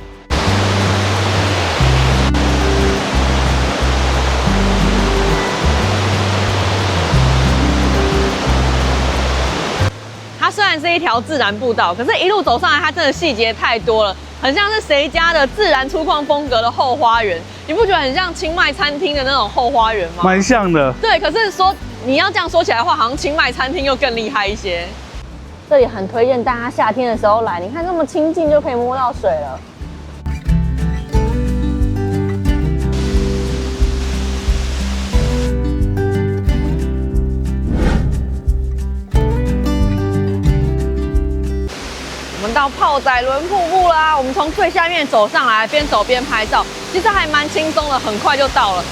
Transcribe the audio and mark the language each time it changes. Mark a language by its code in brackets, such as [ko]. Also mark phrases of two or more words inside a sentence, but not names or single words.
[zh] 它雖然是一條自然步道，可是一路走上來，它真的細節太多了，很像是誰家的自然粗獷風格的後花園。你不覺得很像清邁餐廳的那種後花園嗎？蠻像的。對，可是說你要這樣說起來的話，好像清邁餐廳又更厲害一些。這裡很推薦大家夏天的時候來，你看這麼親近就可以摸到水了。我们到泡仔輪瀑布啦！我們從最下面走上來，邊走邊拍照，其實還蠻輕鬆的，很快就到了。